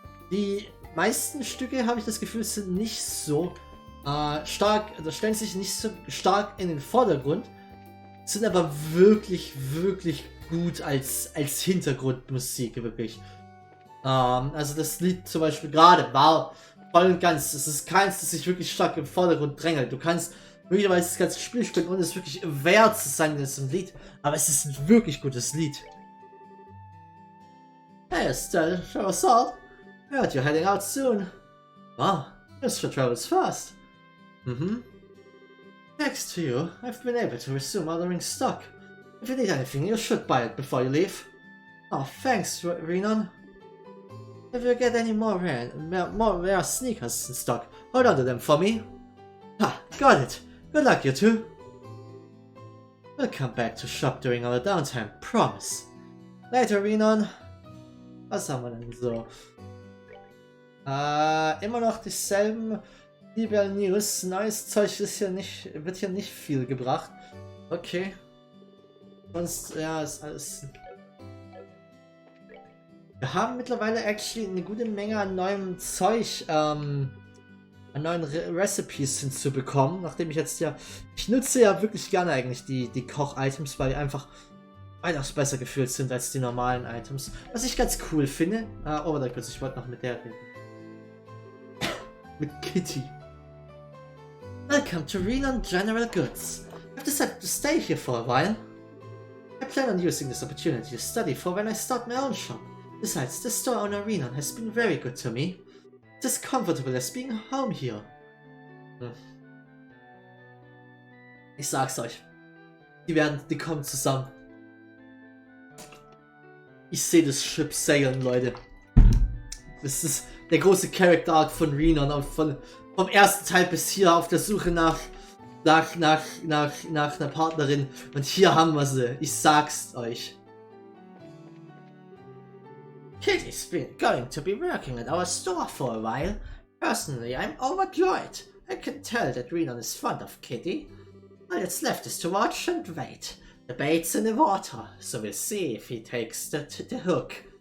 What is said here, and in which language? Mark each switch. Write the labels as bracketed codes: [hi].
[de] Die meisten Stücke, habe ich das Gefühl, sind nicht so stark, also stellen sich nicht so stark in den Vordergrund, sind aber wirklich, wirklich gut als Hintergrundmusik, wirklich. Also das Lied zum Beispiel gerade war voll und ganz, es ist keins, das sich wirklich stark im Vordergrund drängelt. Du kannst möglicherweise das ganze Spiel spielen und es wirklich wert zu sein, das ist ein Lied, aber es ist ein wirklich gutes Lied. [en] Hey, Estelle, show us all. I heard you're heading out soon. Wow, this sure travels fast. Thanks to you, I've been able to resume ordering stock. If you need anything, you should buy it before you leave. Oh, thanks, Renan. If you get any more rare sneakers in stock, hold on to them for me. Ah, got it. Good luck, you two. We'll come back to shop during our downtime, promise. Later, [de] Renan. Was haben wir denn so? Immer noch dieselben Liberal News. Neues Zeug ist wird hier nicht viel gebracht. Okay. Sonst, ja, ist alles. Wir haben mittlerweile actually eine gute Menge an neuem Zeug, an neuen Recipes hinzubekommen, nachdem ich jetzt ich nutze ja wirklich gerne eigentlich die Koch-Items, weil die einfach weitaus besser gefühlt sind als die normalen Items. Was ich ganz cool finde. Oh, da kurz, ich wollte noch mit der reden. Mit Kitty. [en] Welcome to Renan General Goods. I've decided to stay here for a while. I plan on using this opportunity to study for when I start my own shop. Besides, the store owner Renan has been very good to me. It's as comfortable as being home here. [de] Ich sag's euch. Die kommen zusammen. Ich sehe das Schiff segeln, Leute. Das ist der große Character Arc von Renan, vom ersten Teil bis hier auf der Suche nach einer Partnerin. Und hier haben wir sie. Ich sag's euch. [en] Kitty's been going to be working at our store for a while. Personally, I'm overjoyed. I can tell that Renan is fond of Kitty. All that's left is to watch and wait. The bait's in the water, so we'll see if he takes the hook.